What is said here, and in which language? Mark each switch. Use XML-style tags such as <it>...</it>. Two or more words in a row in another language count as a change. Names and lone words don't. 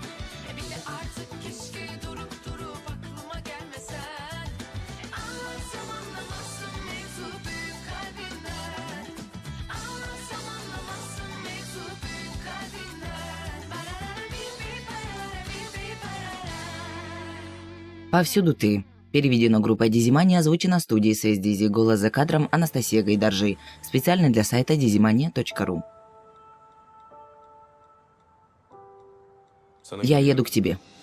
<tr>Bir de artık keşke durup aklıma gelmesen. Anlatsam anlamazsın mevzu büyük kalbinden. Anlatsam anlamazsın mevzu büyük kalbinden. Barara bir barara bir barara.</tr> <ru>Повсюду ты. Переведено группой Дизимания, озвучено студией CS Дизи. Голос за кадром Анастасия Гайдаржи. Специально для сайта dizimania.ru. Я еду к тебе.</ru>